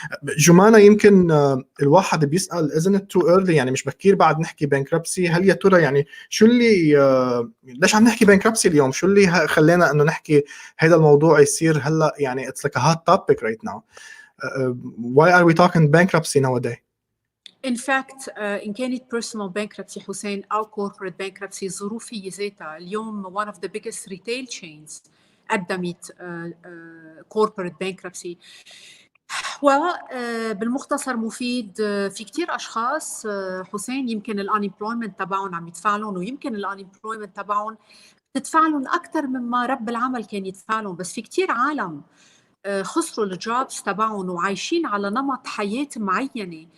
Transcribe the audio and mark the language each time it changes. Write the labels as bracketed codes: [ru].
[ar] جمانة، يمكن الواحد بيسال [en] isn't it too early، [ar] يعني مش بكير بعد نحكي بانكربسي؟ هل يا ترى يعني شو اللي ليش عم نحكي بانكربسي اليوم؟ شو اللي خلينا انه نحكي هيدا الموضوع يصير هلا؟ يعني [en] it's like a hot topic right now. Why are we talking bankruptcy nowadays? In fact [ar] إن كانت [en] personal bankruptcy حسين أو corporate bankruptcy، [ar] الظروف هي ذاتها اليوم [en] one of the biggest retail chains [ar] قدمت [en] corporate bankruptcy. [ar] بالمختصر مفيد. في كتير أشخاص حسين يمكن الانemployment تبعهم عم يدفع لهم، ويمكن الانemployment تبعهم تدفع لهم أكثر مما رب العمل كان يدفع لهم، بس في كتير عالم خسروا الجوبز تبعهم وعايشين على نمط حياة معينة.